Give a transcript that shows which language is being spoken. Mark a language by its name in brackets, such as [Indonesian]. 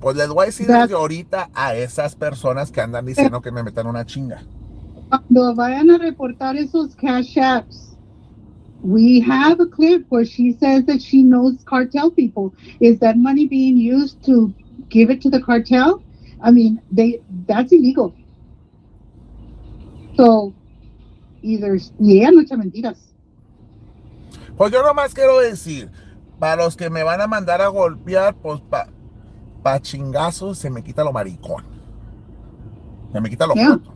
[Spanish] Pues les voy a decir desde ahorita a esas personas que andan diciendo que me metan una chinga. Cuando vayan a reportar esos Cash Apps, [English] we have a clip where she says that she knows cartel people. Is that money being used to give it to the cartel? I mean, that's illegal. [Spanish] So, y ella no echa mentiras. Pues yo nomás quiero decir, para los que me van a mandar a golpear, pues pa chingazos se me quita lo maricón. Se me quita lo joto.